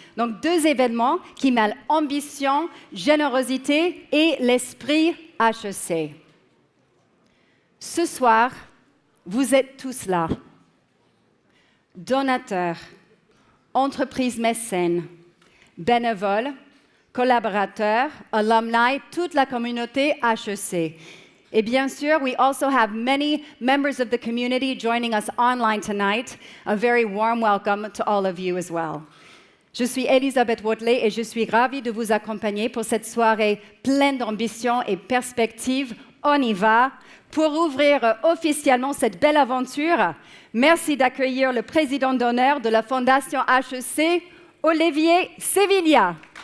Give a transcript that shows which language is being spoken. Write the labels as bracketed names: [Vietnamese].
[French] Donc, deux événements qui mêlent ambition, générosité et l'esprit HEC. Ce soir, vous êtes tous là. Donateurs, entreprises mécènes, bénévoles, collaborateurs, alumni, toute la communauté HEC. Et bien sûr, [English] we also have many members of the community joining us online tonight. A very warm welcome to all of you as well. [French] Je suis Elisabeth Watley et je suis ravie de vous accompagner pour cette soirée pleine d'ambition et perspectives. On y va pour ouvrir officiellement cette belle aventure. Merci d'accueillir le président d'honneur de la Fondation HEC, Olivier Sevilla.